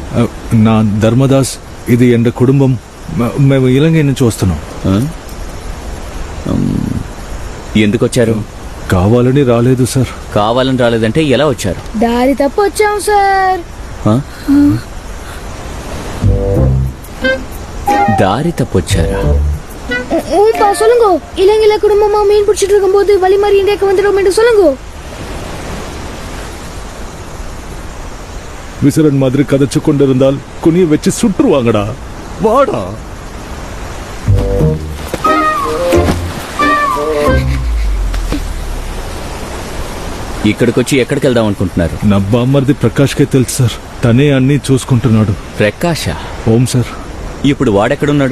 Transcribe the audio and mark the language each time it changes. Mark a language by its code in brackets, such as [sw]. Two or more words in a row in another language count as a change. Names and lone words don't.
[te] నా ధర్మదాస్, ఇది ఎండ కుటుంబం. మేము ఇలంగై నుంచి వస్తున్నాం. ఎందుకు వచ్చారు? కావాలని రాలేదు సార్. కావాలని రాలేదంటే ఎలా వచ్చారు? దారి తప్పు వచ్చాం సార్. దారి తప్పొచ్చారా? [ta] சொல்லுங்கோ. இலங்கையில குடும்பமா மீன் பிடிச்சிட்டு இருக்கும் போது வழிமாறி இந்தியாவுக்கு வந்துடும் சொல்லுங்கோ. விசிறன் மாதிரி கதைச்சு கொண்டிருந்தால் குனிய வச்சு சுட்டுருவாங்கடா. வாடா. [te] ఇక్కడికి వచ్చి ఎక్కడికి వెళ్దాం అనుకుంటున్నారు? నా బామ్మర్ది ప్రకాష్ కే తెలుసు సార్, తనే అన్ని చూసుకుంటున్నాడు. ప్రకాష? ఓం సార్. ఇప్పుడు వాడెక్కడున్నాడు?